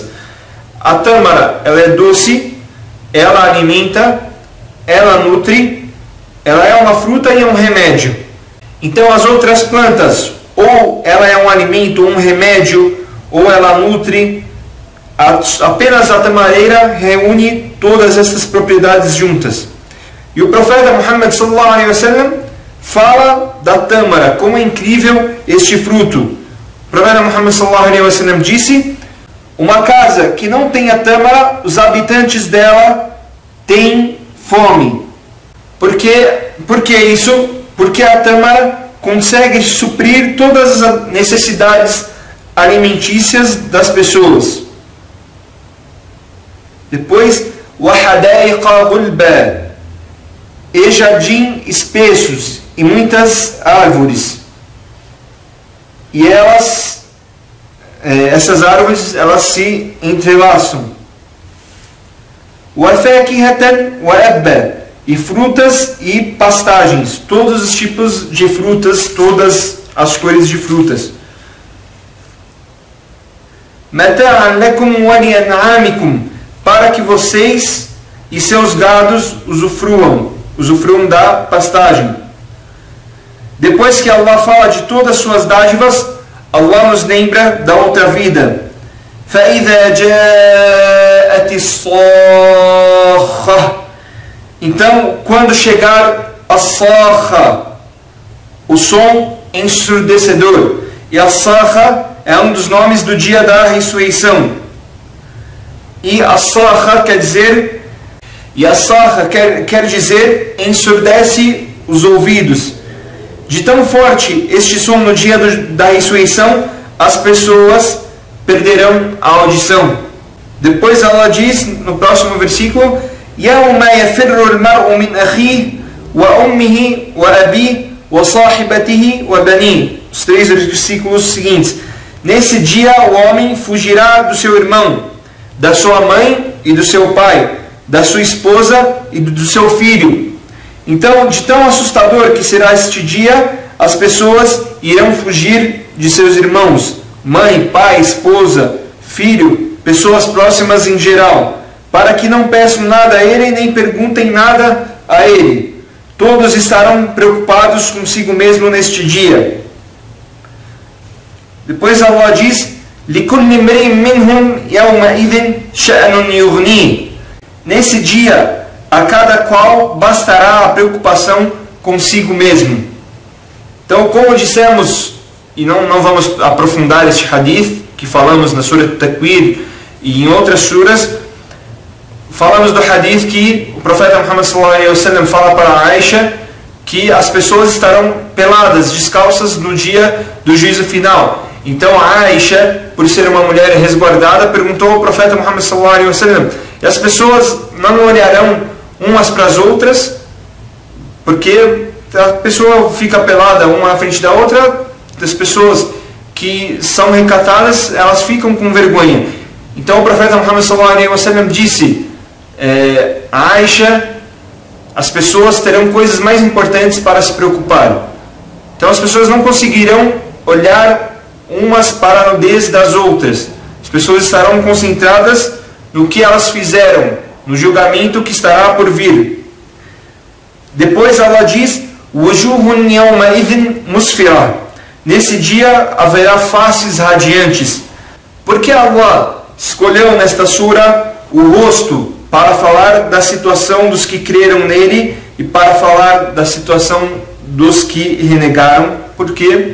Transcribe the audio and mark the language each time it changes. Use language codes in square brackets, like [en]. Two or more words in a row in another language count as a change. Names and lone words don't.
[pt] A tâmara, ela é doce, ela alimenta, ela nutre, ela é uma fruta e é um remédio. Então as outras plantas, ou ela é um alimento, um remédio, ou ela nutre. Apenas a tamareira reúne todas essas propriedades juntas. E o profeta Muhammad [ar] صلى الله عليه وسلم [pt] fala da tâmara, como é incrível este fruto. O profeta Muhammad [ar] صلى الله عليه وسلم [pt] disse: uma casa que não tem a tâmara, os habitantes dela têm fome. Por que isso? Porque a tâmara consegue suprir todas as necessidades alimentícias das pessoas. Depois, [ar] وَحَدَائِقَ غُلْبًا. [pt] E jardim espessos e muitas árvores. E essas árvores, elas se entrelaçam. [ar] وَفَاكِهَةً وَأَبًّا. [pt] E frutas e pastagens, todos os tipos de frutas, todas as cores de frutas. [ar] مَتَاعًا لَكُمْ وَلِأَنْعَامِكُمْ. [pt] Para que vocês e seus gados usufruam da pastagem. Depois que Allah fala de todas as suas dádivas, Allah nos lembra da outra vida. [ar] فَإِذَا جَاءَتِ الصَّاخَّةُ. [pt] Então, quando chegar a sakha, o som ensurdecedor. E a sakha é um dos nomes do dia da ressurreição. E as-sakha quer dizer ensurdece os ouvidos. De tão forte este som no dia da ressurreição, as pessoas perderão a audição. Depois Allah diz no próximo versículo: [ar] يَوْمَ يَفِرُّ الْمَرْءُ مِنْ أَخِيهِ وَأُمِّهِ وَأَبِيهِ وَصَاحِبَتِهِ وَبَنِيهِ. [pt] Os 3 versículos seguintes. Nesse dia o homem fugirá do seu irmão, da sua mãe e do seu pai, da sua esposa e do seu filho. Então, de tão assustador que será este dia, as pessoas irão fugir de seus irmãos, mãe, pai, esposa, filho, pessoas próximas em geral, para que não peçam nada a ele nem perguntem nada a ele. Todos estarão preocupados consigo mesmo neste dia. Depois Allah diz: [ar] لِكُلِّ امْرِئٍ مِّنْهُمْ يَوْمَئِذٍ شَأْنٌ يُغْنِيهِ. [pt] Nesse dia, a cada qual bastará a preocupação consigo mesmo. Então, como dissemos, e não vamos aprofundar este hadith, que falamos na Surah Takwir e em outras suras, falamos do hadith que o profeta Muhammad [ar] صلى الله عليه وسلم [pt] fala para Aisha que as pessoas estarão peladas, descalças no dia do juízo final. Então a Aisha, por ser uma mulher resguardada, perguntou ao profeta Muhammad [ar] صلى الله عليه وسلم: [pt] e as pessoas não olharão umas para as outras? Porque a pessoa fica pelada uma à frente da outra, as pessoas que são recatadas, elas ficam com vergonha. Então o profeta Muhammad [ar] صلى الله عليه وسلم [pt] disse: a Aisha, as pessoas terão coisas mais importantes para se preocupar. Então as pessoas não conseguirão olhar umas para a nudez das outras. As pessoas estarão concentradas no que elas fizeram, no julgamento que estará por vir. Depois Allah diz: [ar] وَجُوهٌ يَوْمَئِذٍ مُسْفِرَةٌ. [pt] Nesse dia haverá faces radiantes. Porque Allah escolheu nesta sura o rosto para falar da situação dos que creram nele e para falar da situação dos que renegaram. Por quê?